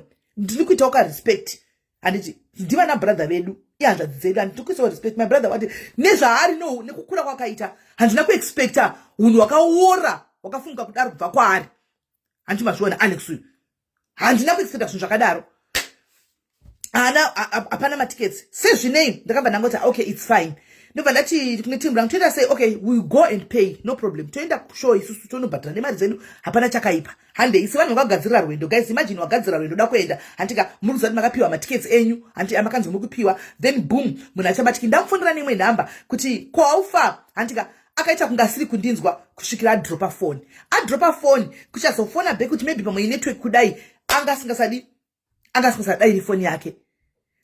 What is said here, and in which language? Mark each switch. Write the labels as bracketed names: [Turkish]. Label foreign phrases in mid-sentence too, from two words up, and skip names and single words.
[Shona] Ndiri kuita respect. Anditi ndiva na brother vedu ihanzvadzi dzedu andiri kuisa [English] respect my brother what [Shona] nezvaari no nekukura kwakaita handina kuexpecta unhu wakaora wakafunga kuti ari kubva kwaari. Handiti mazviona Alex uyu handina kuexpecta zvinhu zvakadaro. Hapana ma tickets sezvinei ndakabva ndangoti [English] okay it's fine. [Shona] Ndobva ndati kune team rangu toenda say [English] okay we go and pay no problem. [Shona] Toenda kushow isusu tonobhadhara nemari dzedu hapana chakaipa. Hande isi vanhu vakagadzirira rwendo guys, imagine wagadzira rwendo dakuenda handika muri kuzati makapiwa ma tickets enyu handi amakanzi muri kupiwa [English] then boom [Shona] munhu achabatiki ndamufonera nemwe nhamba kuti kwaufa handika akaita kungasiri kundinzwa kusvikira adropa phone kuchazofona back kuti maybe pamwe network kudai angasingasadai phone yake.